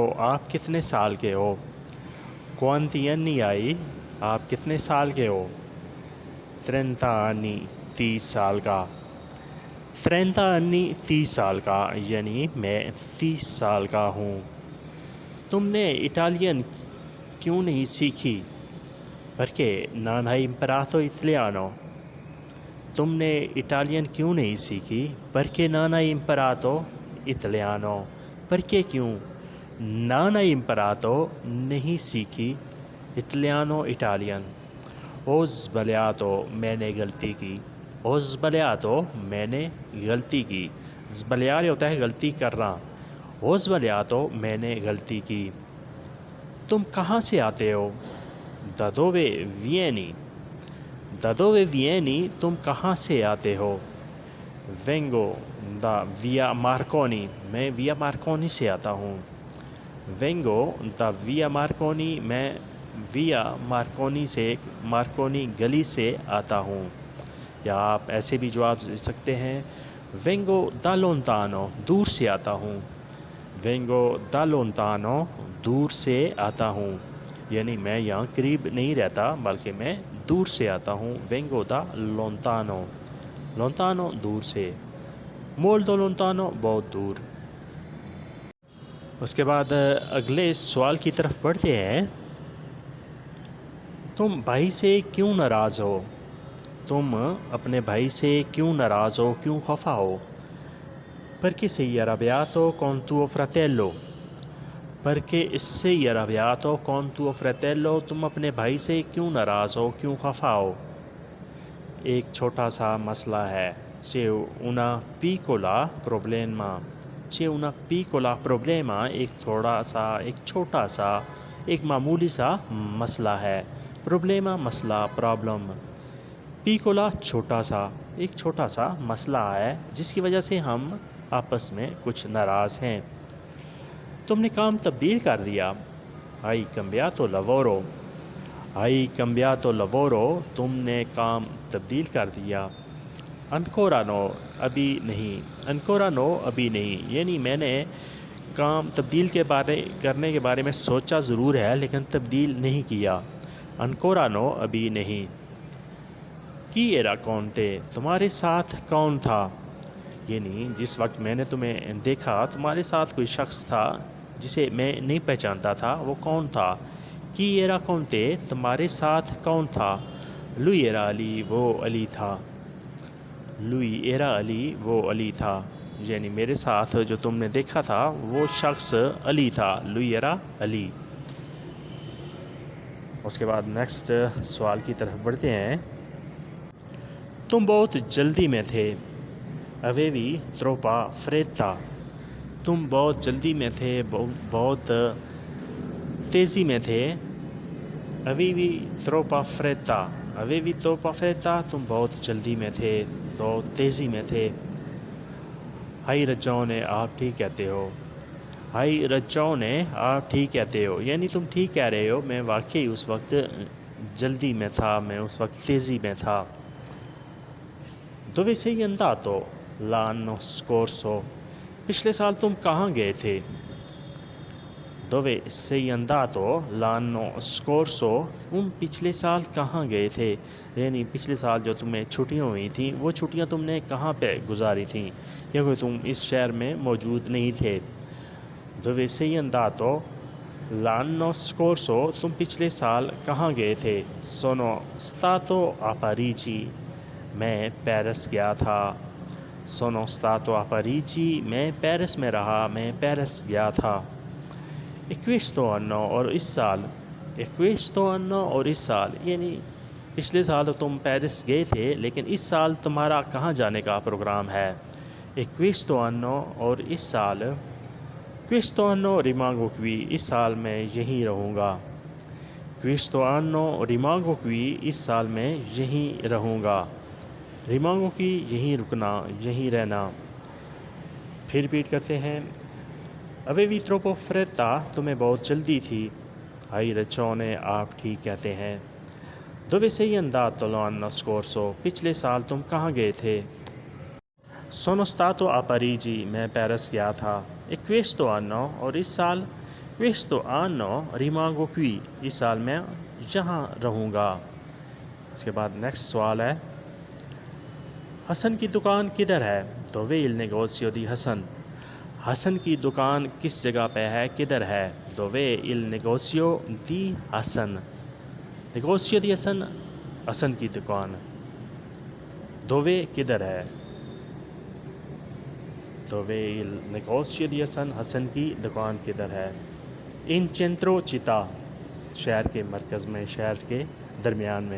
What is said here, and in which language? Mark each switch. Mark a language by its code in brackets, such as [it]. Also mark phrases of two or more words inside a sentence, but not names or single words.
[ur] آپ کتنے سال کے ہو؟ [it] Quanti anni hai؟ [ur] آپ کتنے سال کے ہو؟ [it] 30 anni، [ur] 30 سال کا۔ [it] 30 anni [ur] 30 سال کا، یعنی میں 30 سال کا ہوں۔ تم نے اٹالین کیوں نہیں سیکھی؟ [it] Perché non hai imparato italiano؟ [ur] تم نے اٹالین کیوں نہیں سیکھی؟ [it] Perché non hai imparato italiano؟ Perché کیوں؟ Non hai imparato [ur] نہیں سیکھی، [it] Italiano اٹالین۔ Ho sbagliato [ur] میں نے غلطی کی۔ [it] Ho sbagliato [ur] میں نے غلطی کی۔ Sbagliare ہوتا ہے غلطی کرنا۔ [it] Ho sbagliato [ur] میں نے غلطی کی۔ تم کہاں سے آتے ہو؟ [it] Da dove vieni؟ Da dove vieni [ur] تم کہاں سے آتے ہو؟ [it] Vengo da via Marconi [ur] میں via Marconi سے آتا ہوں۔ [it] Vengo da via Marconi [ur] میں via Marconi سے مارکونی گلی سے آتا ہوں۔ یا آپ ایسے بھی جواب دے سکتے ہیں [it] Vengo da lontano [ur] دور سے آتا ہوں۔ [it] Vengo da lontano [ur] دور سے آتا ہوں، یعنی میں یہاں قریب نہیں رہتا بلکہ میں دور سے آتا ہوں۔ [it] Vengo da lontano، lontano [ur] دور سے۔ [it] Molto lontano [ur] بہت دور۔ اس کے بعد اگلے سوال کی طرف بڑھتے ہیں۔ تم بھائی سے کیوں ناراض ہو؟ تم اپنے بھائی سے کیوں ناراض ہو، کیوں خفا ہو؟ [it] Perché sei arrabbiato con tuo fratello؟ Perché sei arrabbiato con tuo fratello [ur] تم اپنے بھائی سے کیوں ناراض ہو، کیوں خفا ہو؟ ایک چھوٹا سا مسئلہ ہے۔ [it] C'è una piccola problema۔ C'è una piccola problema [ur] ایک تھوڑا سا، ایک چھوٹا سا، ایک معمولی سا مسئلہ ہے۔ Problema مسئلہ، پرابلم۔ Piccola چھوٹا سا، ایک چھوٹا سا مسئلہ ہے جس کی وجہ سے ہم آپس میں کچھ ناراض ہیں۔ تم نے کام تبدیل کر دیا۔ [it] Hai cambiato lavoro۔ Hai cambiato lavoro [ur] تم نے کام تبدیل کر دیا۔ [it] Ancora no [ur] ابھی نہیں۔ [it] Ancora no [ur] ابھی نہیں، یعنی میں نے کام تبدیل کرنے کے بارے میں سوچا ضرور ہے لیکن تبدیل نہیں کیا۔ [it] Ancora no [ur] ابھی نہیں۔ [it] Chi era con te؟ [ur] تمہارے ساتھ کون تھا؟ یعنی جس وقت میں نے تمہیں دیکھا تمہارے ساتھ کوئی شخص تھا جسے میں نہیں پہچانتا تھا، وہ کون تھا؟ [it] Chi era con te؟ [ur] تمہارے ساتھ کون تھا؟ [it] Lui era Ali [ur] وہ علی تھا۔ [it] Lui era Ali [ur] وہ علی تھا، یعنی میرے ساتھ جو تم نے دیکھا تھا وہ شخص علی تھا۔ [it] Lui era Ali۔ [ur] اس کے بعد نیکسٹ سوال کی طرف بڑھتے ہیں۔ تم بہت جلدی میں تھے۔ [it] Avevi troppa fretta۔ [ur] تم بہت جلدی میں تھے، بہت تیزی میں تھے۔ [it] Avevi troppa fretta۔ Avevi troppa fretta [ur] تم بہت جلدی میں تھے، تو تیزی میں تھے۔ [it] Hai ragione [ur] آپ ٹھیک کہتے ہو۔ [it] Hai ragione [ur] آپ ٹھیک کہتے ہو، یعنی تم ٹھیک کہہ رہے ہو، میں واقعی اس وقت جلدی میں تھا، میں اس وقت تیزی میں تھا۔ [it] Dove sei andato l'anno scorso؟ [ur] پچھلے سال تم کہاں گئے تھے؟ [it] Dove sei andato l'anno scorso [ur] تم پچھلے سال کہاں گئے تھے، یعنی پچھلے سال جو تمہیں چھٹیاں ہوئی تھیں وہ چھٹیاں تم نے کہاں پہ گزاری تھیں، کیونکہ تم اس شہر میں موجود نہیں تھے۔ [it] Dove sei andato l'anno scorso [ur] تم پچھلے سال کہاں گئے تھے؟ [it] Sono stato a Parigi [ur] میں پیرس گیا تھا۔ [it] Sono stato a Parigi [ur] میں پیرس میں رہا، میں پیرس گیا تھا۔ [it] E questo anno [ur] اور اس سال۔ [it] E questo anno [ur] اور اس سال، یعنی پچھلے سال تو تم پیرس گئے تھے لیکن اس سال تمہارا کہاں جانے کا پروگرام ہے؟ [it] E questo anno [ur] اور اس سال۔ [it] Questo anno rimango qui [ur] اس سال میں یہیں رہوں گا۔ [it] Questo anno rimango qui [ur] اس سال میں یہیں رہوں گا۔ [it] Rimango qui [ur] یہیں رکنا، یہیں رہنا۔ پھر ریپیٹ کرتے ہیں. [it] Avevi troppo fretta, [ur] تمہیں بہت جلدی تھی. [it] Hai ragione, [ur] آپ ٹھیک کہتے ہیں. [it] Dove sei andato l'anno scorso? [ur] پچھلے سال تم کہاں گئے تھے؟ [it] Sono stato a Parigi, [ur] میں پیرس گیا تھا. [it] E questo anno, [ur] اور اس سال. [it] Questo anno rimango qui, [ur] اس سال میں یہاں رہوں گا. اس کے بعد نیکسٹ سوال ہے. حسن کی دکان کدھر ہے؟ [it] Dove il negozio di حسن. [ur] حسن کی دکان کس جگہ پہ ہے، کدھر ہے؟ [it] Dove il negozio di حسن. negozio di حسن، [ur] حسن کی دکان. Dove کدھر ہے؟ [it] Dove il negozio di [ur] حسن، حسن کی دکان کدھر ہے؟ [it] In centro città، [ur] شہر کے مرکز میں، شہر کے درمیان میں.